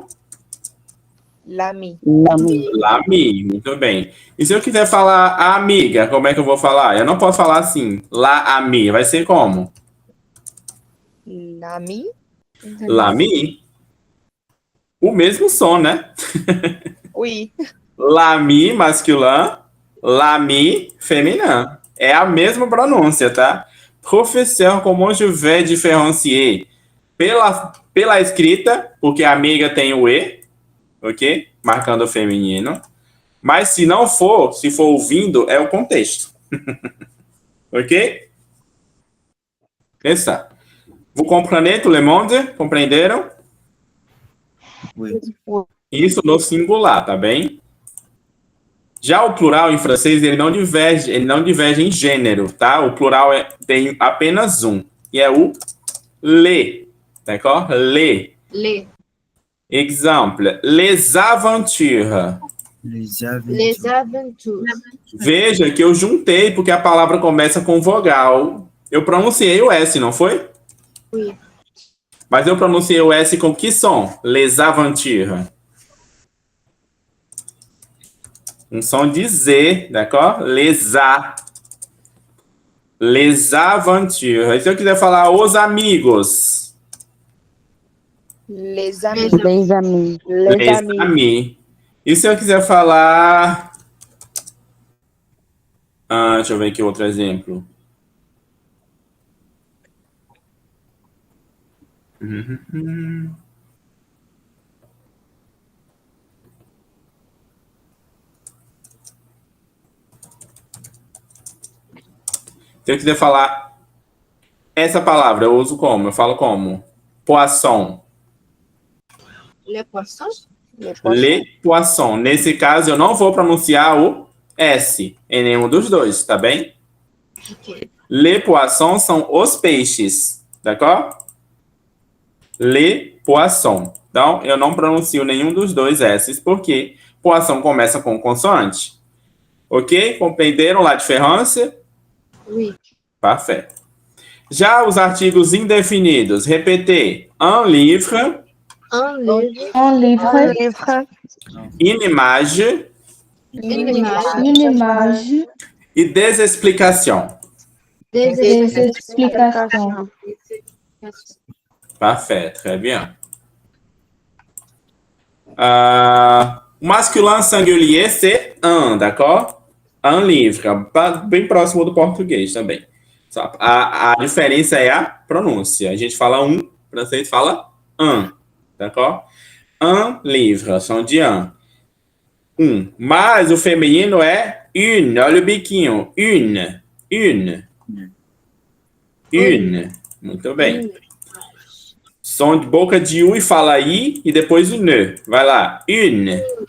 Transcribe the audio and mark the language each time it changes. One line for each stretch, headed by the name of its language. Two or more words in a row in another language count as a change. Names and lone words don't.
French: L'ami. L'ami. L'ami,
Portuguese: muito bem. E se eu quiser falar a amiga, como é que eu vou falar? Eu não posso falar assim,
French: la ami.
Portuguese: Vai ser como?
French: L'ami. L'ami.
Portuguese: O mesmo som, né?
French: Oui. L'ami masculin, l'ami féminin.
Portuguese: É a mesma pronúncia, tá?
French: Professeur, comment je vais différencier?
Portuguese: Pela escrita, porque a amiga tem o E, ok? Marcando o feminino. Mas se não for, se for ouvindo, é o contexto. Ok? Essa.
French: Vous comprenez, tout le monde?
Portuguese: Compreenderam?
French: Oui.
Portuguese: Isso no singular, tá bem? Já o plural em francês, ele não diverge em gênero, tá? O plural tem apenas um, e é o
French: les, d'accord? Les. Les. Exemple, les aventures. Les Les aventures. aventures.
Portuguese: Veja que eu juntei porque a palavra começa com vogal. Eu pronunciei o S, não foi? Oui. Mas eu pronunciei o S com que som?
French: Les aventures.
Portuguese: Um som de Z, d'accord?
French: Les aventures.
Portuguese: E se eu quiser falar os amigos?
French: Les amis. Les amis. Les amis. amis.
Portuguese: E se eu quiser falar... deixa eu ver aqui outro exemplo. Se eu quiser falar essa palavra, eu uso como? Eu falo como?
French: Poisson. Le poisson. Les poissons. Le poisson.
Portuguese: Nesse caso, eu não vou pronunciar o S em nenhum dos dois, tá bem? Ok.
French: Le poisson
Portuguese: são os peixes, d'accord?
French: Le poisson.
Portuguese: Então, eu não pronuncio nenhum dos dois S's, porque poisson começa com consoante. Ok? Compreenderam
French: la différence? Oui. Parfait.
Portuguese: Já os artigos indefinidos,
French: repetez. Un livre, Un livre. Un livre, Un livre. une image Une image. une image, e des explications. des explications. Parfait, très bien. O masculin singulier, c'est un, d'accord? Un livre,
Portuguese: bem próximo do português também. Só a diferença é a pronúncia. A gente fala um, o francês fala
French: un, d'accord? Un livre,
Portuguese: som de
French: un.
Portuguese: Um. Mas o feminino é une, olha o biquinho. Une. Muito bem. Som de boca de U e fala I e depois o N. Vai lá.
French: Une.